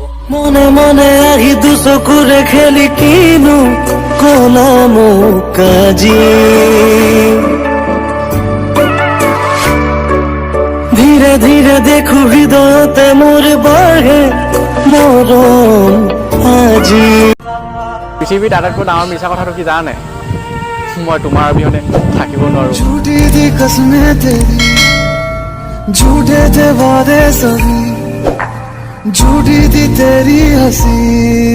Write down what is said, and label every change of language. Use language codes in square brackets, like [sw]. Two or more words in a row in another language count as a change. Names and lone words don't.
[as] মনে মনে আহি দুচকুৰে খেলি কিনো কলা মোক আজি ধীৰে ধীৰে দেখো হৃদয়তে মোৰ বাঢ়ে মৰম আজি পৃথিৱীত আটাইতকৈ ডাঙৰ মিছা কথাটো কি জানানে মই তোমাৰ অবিহনে থাকিব নোৱাৰো [hi] झूठी दी कसमें तेरी झूठे थे वादे सभी झूठी थी तेरी हंसी